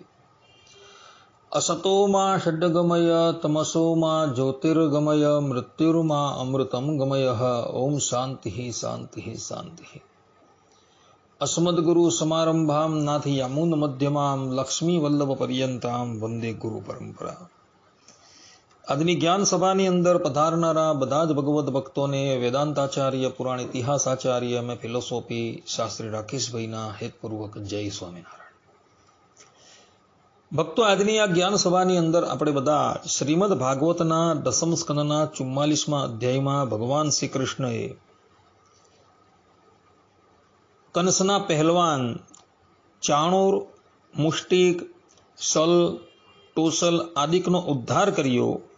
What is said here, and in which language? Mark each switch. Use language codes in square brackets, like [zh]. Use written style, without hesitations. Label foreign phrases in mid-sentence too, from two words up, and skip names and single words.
[sa] असतो मा षड्गमय तमसो मा ज्योतिर्गमय मृत्युर्मा अमृतं गमयः। ओम शांति शांति शांति। अस्मद्गुरु समारंभां नाथ यामुन मध्यमां लक्ष्मी वल्लभ पर्यंतां वंदे गुरु परंपरा। [gu] આજની જ્ઞાન સભાની અંદર પધારનારા બધા જ ભગવદ ભક્તોને વેદાંતાચાર્ય પુરાણ ઇતિહાસ આચાર્ય અને ફિલોસોફી શાસ્ત્રી રાકેશભાઈના હેતપૂર્વક જય સ્વામિનારાયણ। ભક્તો, આજની આ જ્ઞાન સભાની અંદર આપણે બધા શ્રીમદ ભાગવતના દસમ સ્કંદના 44મા અધ્યાયમાં ભગવાન શ્રી કૃષ્ણએ કંસના પહેલવાન ચાણૂર, મુષ્ટિક, સલ, ટોસલ આદિકનો ઉદ્ધાર કર્યો।